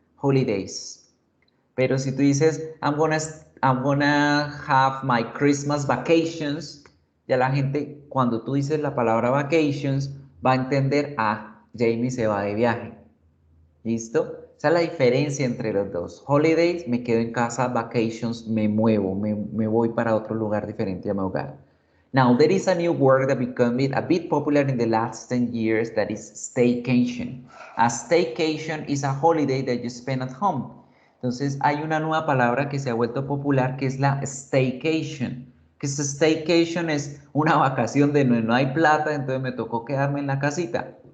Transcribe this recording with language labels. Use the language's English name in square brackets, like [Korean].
[Spanish] Holidays. Pero si tú dices, [English] I'm gonna have my Christmas vacations, [Spanish] ya la gente, cuando tú dices la palabra vacations, va a entender, ah, Jamie se va de viaje. ¿Listo? Esa es la diferencia entre los dos. Holidays, me quedo en casa. Vacations, me muevo, me voy para otro lugar diferente a mi hogar. [English] Now, there is a new word that became a bit popular in the last 10 years, that is staycation. A staycation is a holiday that you spend at home. [Spanish] Entonces, hay una nueva palabra que se ha vuelto popular, que es la staycation. Que staycation es una vacación de no hay plata, entonces me tocó quedarme en la casita.